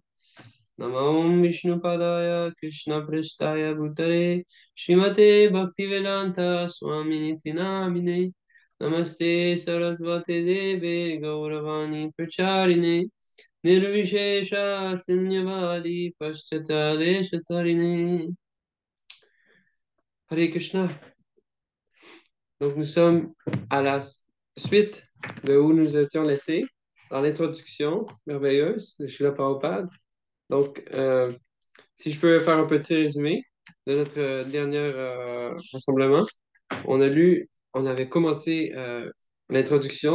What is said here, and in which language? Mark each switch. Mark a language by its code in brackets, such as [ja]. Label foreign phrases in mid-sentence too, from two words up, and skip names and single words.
[sa] नमो विष्णुपादाय कृष्ण प्रेष्ठाय भूतले श्रीमते भक्तिवेदान्त स्वामिनि नामिने नमस्ते सारस्वते देवे गौरवाणी प्रचारिणे निर्विशेष शून्यवादि पाश्चात्य तारिणे. हरे कृष्ण. [fr] Donc nous sommes à la suite de où nous étions laissés dans l'introduction merveilleuse de Srila Prabhupada. Donc, si je peux faire un petit résumé de notre dernier rassemblement, on avait commencé l'introduction.